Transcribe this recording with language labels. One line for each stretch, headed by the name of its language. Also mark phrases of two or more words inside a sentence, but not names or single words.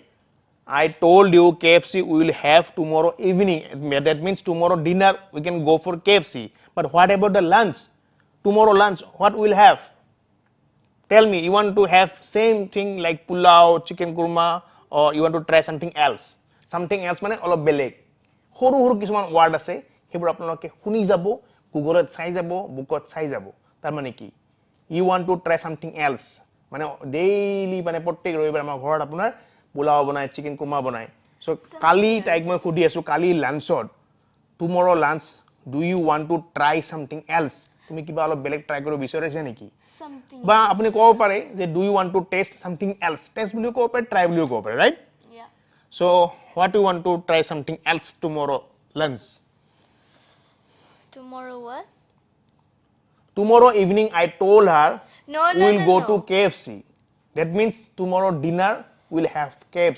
English: I told you KFC we will have tomorrow evening. That means tomorrow dinner we can go for KFC. But what about the lunch? Tomorrow lunch, what we will have? Tell me, you want to have same thing like pulao, chicken kurma, or you want to try something else? Something else
Assamese: মানে অলপ বেলেগ সৰু সৰু কিছুমান ৱাৰ্ড আছে সেইবোৰ আপোনালোকে শুনি যাব গুগলত চাই যাব বুকত চাই যাব তাৰ মানে কি
English: you want to try something else
Assamese: মানে ডেইলি মানে প্ৰত্যেক ৰবিবাৰ আমাৰ ঘৰত আপোনাৰ পোলাও বনায় চিকেন কুৰমা বনায় সো কালি তাইক মই সুধি আছো কালি লাঞ্চত
English: tomorrow lunch do you want to try something else
Assamese: তুমি কিবা অলপ বেলেগ ট্ৰাই কৰিব বিচাৰিছা নেকি
English: Something.
Assamese: বা আপুনি ক'ব পাৰে যে
English: do you want to test something else
Assamese: টেষ্ট বুলিও ক'ব পাৰে ট্ৰাই বুলিও ক'ব পাৰে ৰাইট
English: Yeah. So, what you want to try something else tomorrow lunch? Tomorrow what? Tomorrow evening I told her No, we no, will no, go no. to KFC. That means tomorrow dinner we will have KFC.